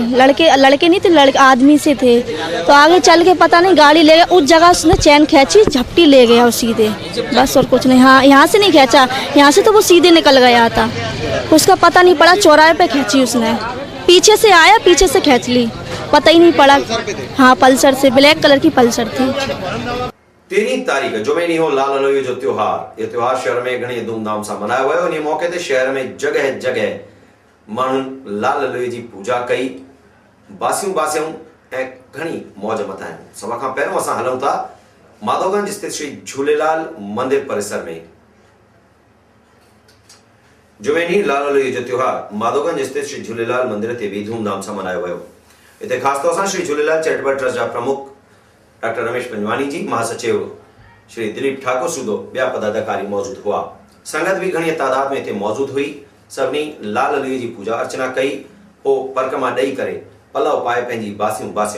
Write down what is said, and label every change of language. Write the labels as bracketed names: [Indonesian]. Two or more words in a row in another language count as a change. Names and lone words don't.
[Hindi] लड़के नहीं थे, लड़के आदमी से थे। तो आगे चल के पता नहीं गाड़ी ले गया, उस जगह उसने चैन खींची, झपटी ले गया वो सीधे, बस और कुछ नहीं। हाँ, यहाँ से नहीं खींचा, यहाँ से तो वो सीधे निकल गया था, उसका पता नहीं पड़ा। चौराहे पे खींची उसने, पीछे से आया, पीछे से खींच ली, पता ही नहीं पड़ा। हाँ, पल्सर से, ब्लैक कलर की पल्सर थी। [Sindhi] 13 तारीख़ जुमे ॾींहुं हो लाल लोई जो त्योहार। यह त्योहार शहर में घणी धूमधाम सां मनायो वियो। इन मौके ते शहर में जगह जगह माण्हुनि लाल लोई जी पूजा कई, बासियूं बासियूं ऐं घणी मौज मथायूं। सभा खां पहिरियों असां हलूं था माधवगंज स्थित श्री झूलेलाल मंदिर परिसर में। जुमे ॾींहुं लाल लोई जो त्योहार माधवगंज स्थित श्री झूलेलाल मंदिर ते भी धूमधाम सां मनायो वियो। हिते ख़ासि तौर सां श्री झूलेलाल चैरिटेबल ट्रस्ट जा प्रमुख डॉक्टर रमेश पंजवानी जी, महासचिव श्री दिलीप ठाकुर सूदो, ॿिया पदाधिकारी मौजूद हुआ। संगत भी घणी तादाद में हिते मौजूद हुई। सभिनी लाल लोई जी पूजा अर्चना कई, पोइ परिक्रमा ॾेई करे पलव पाए पंहिंजी बासियूं बासियूं।